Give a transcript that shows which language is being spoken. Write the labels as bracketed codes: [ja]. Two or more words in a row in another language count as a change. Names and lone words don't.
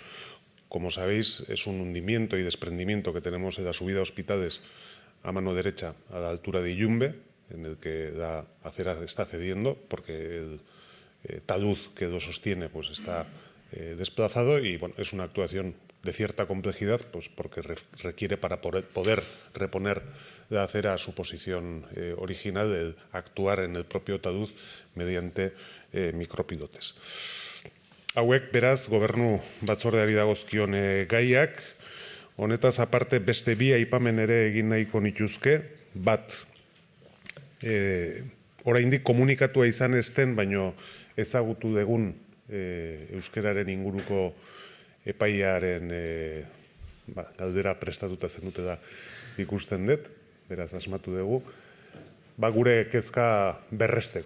[es] Como sabéis, es un hundimiento y desprendimiento que tenemos en la subida a hospitales a mano derecha a la altura de Illumbe, en el que la acera está cediendo porque el talud que lo sostiene pues está desplazado, y es una actuación de cierta complejidad porque requiere, para poder reponer la acera a su posición original, de actuar en el propio talud mediante mikropilotes. [eu] Hauek beraz gobernu batzordeari dagozkion gaiak, honetaz aparte beste bi aipamen ere egin nahiko nituzke, bat oraindik komunikatua izan ezten, baino ezagutu dugun euskararen inguruko epaiaren galdera prestatuta zenute da ikusten dut, beraz asmatu dugu, gure kezka berresteko.